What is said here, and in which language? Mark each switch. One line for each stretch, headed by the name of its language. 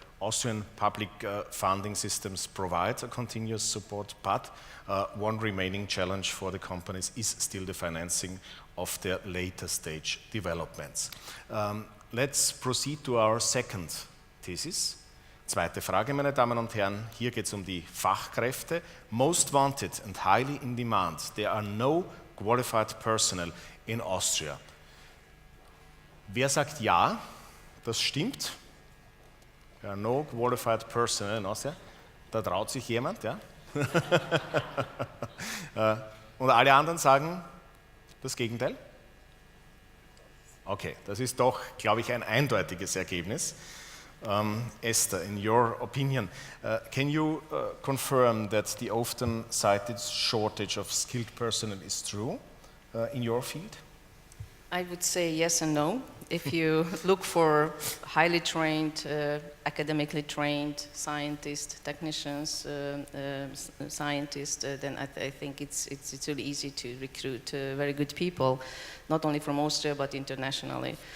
English: Austrian public funding systems provide a continuous support, but one remaining challenge for the companies is still the financing of their later stage developments. Let's proceed to our second thesis.
German: Zweite Frage, meine Damen und Herren, hier geht es um die Fachkräfte.
English: Most wanted and highly in demand. There are no qualified personnel in Austria.
German: Wer sagt ja? Das stimmt.
English: There are no qualified personnel in Austria.
German: Da traut sich jemand, ja? Und alle anderen sagen das Gegenteil? Okay, das ist doch, glaube ich, ein eindeutiges Ergebnis.
English: Esther, in your opinion, can you confirm that the often cited shortage of skilled personnel is true in your field? I would say yes and no. If you look for highly trained, academically trained scientists, technicians, scientists, then I think it's really easy to recruit very good people, not only from Austria but internationally.